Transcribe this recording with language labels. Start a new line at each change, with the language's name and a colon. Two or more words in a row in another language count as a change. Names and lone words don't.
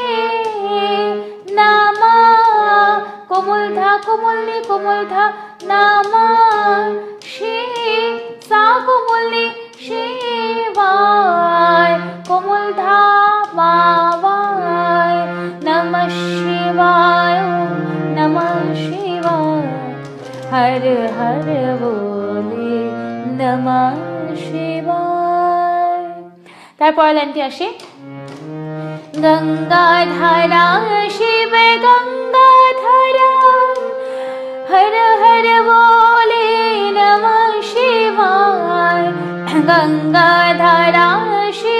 Bangla: নমঃ কোমল ধা কোমল নি কোমল ধা, নমঃ শি সা কোমল নি শিবায়, কোমল ধা মা বায়,
Sanskrit: নমঃ শিবায় নমঃ শিবায়, হর হর বলে নমঃ শিবায়।
Bangla: তারপর লাইনটি আসে।
Sanskrit: গঙ্গাধারা শিব গঙ্গাধারা, হর হর বলে নমঃ শিবায়, গঙ্গাধারা